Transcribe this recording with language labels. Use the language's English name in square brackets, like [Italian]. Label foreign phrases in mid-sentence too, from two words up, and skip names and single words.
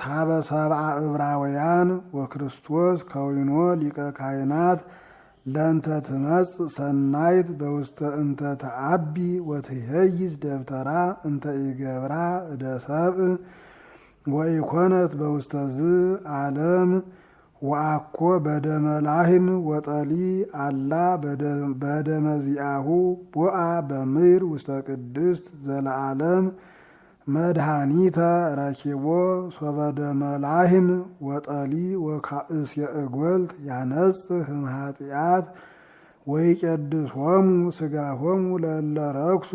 [Geez] ሀበ ሰብአ ዕብራውያን ወክርስቶስ ከዊኖ ሊቀ ካህናት ለእንተ ትመጽእ ሰናይት በውስተ እንተ ተአቢ ወትሄይዝ ደብተራ እንተ ኢገብራ እደ ሰብእ ወኢኮነት በውስተዝ ዓለም ወአኮ በደመ ላህም ወጠሊ አላ በደመ ዚአሁ ቦአ በምድር ውስተ ቅድስት ዘለዓለም መድኃኒተ ረኪቦ ሶበ ደመ ላህም ወጠሊ ወካእስየ እጐልት ያነጽህ እምኃጢአት ወይቄድሶሙ ሥጋሆሙ ለእለ ረክሱ